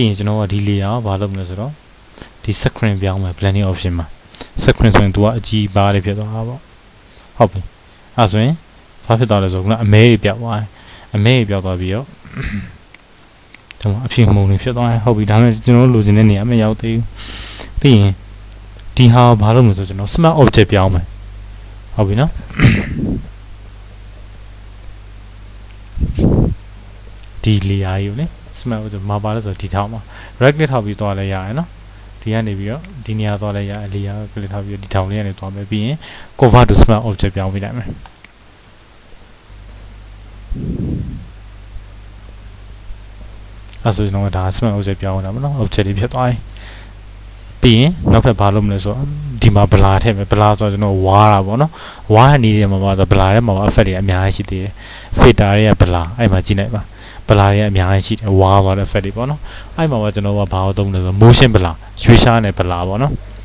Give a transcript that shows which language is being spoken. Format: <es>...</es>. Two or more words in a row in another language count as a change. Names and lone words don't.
<my>ရင်ကျွန်တော်ကဒီ layer ကိုဘာလုပ်မလဲဆိုတော့ဒီ screen ပြောင်းမယ်</my> <en>blending option</en> <my>မှာ screen ဆိုရင်သူကအကြီးပါးလေးဖြစ်သွားတာပေါ့ဟုတ်ပြီအဲ့ဆိုရင်ဘာဖြစ်သွားလဲဆိုတော့အမဲတွေပြောက်သွားတယ်အမဲတွေပြောက်သွားပြီးတော့ဒီမှာအဖြူမှုန်တွေဖြစ်သွားတယ်ဟုတ်ပြီဒါနဲ့ကျွန်တော်လိုချင်တဲ့နေရာမရောက်သေးဘူးပြီးရင်ဒီဟာဘာလို့မလဲဆိုကျွန်တော်</my> <en>smart object</en> <my>ပြောင်းမယ်ဟုတ်ပြီနော် ဒီ layer ကြီးကိုလေ</my> <en>smart object</en> <my>မှာပါလဲဆိုဒီထောက်မှာ</my> <en>right click</en> <my>ထောက်ပြီးသွားလဲရတယ်နော်ဒီကနေပြီးတော့ဒီနေရာသွားလဲရ layer click ထောက်ပြီးဒီထောင်လေးကနေသွားမယ်ပြီးရင်</my> <en>convert to smart object</en> <my>ပြောင်းပေးလိုက်မယ် အဲ့ဆိုကျွန်တော်ဒါ</my> <en>smart object</en> <my>ပြောင်းတာမနော် object တွေဖြစ်သွားပြီပြီးရင်နောက်ထပ်ဘာလုပ်မလဲဆိုတော့ဒီမှာ blur ထည့်မယ် blur ဆိုတော့ကျွန်တော်ဝါတာပေါ့နော်ဝါတဲ့နေရာမှာပါဆို blur ထဲမှာ effect တွေအများကြီးရှိသေးတယ် filter တွေက blur အဲ့မှာကြည့်လိုက်ပါ blur တွေအများကြီးရှိတယ်ဝါသွားတဲ့ effect တွေပေါ့နော်အဲ့မှာကျွန်တော်ကဘာလို့သုံးလဲဆိုတော့</my> <en>motion blur</en> <my>ရွှေ့ရှားနဲ့ blur ပေါ့နော်</my>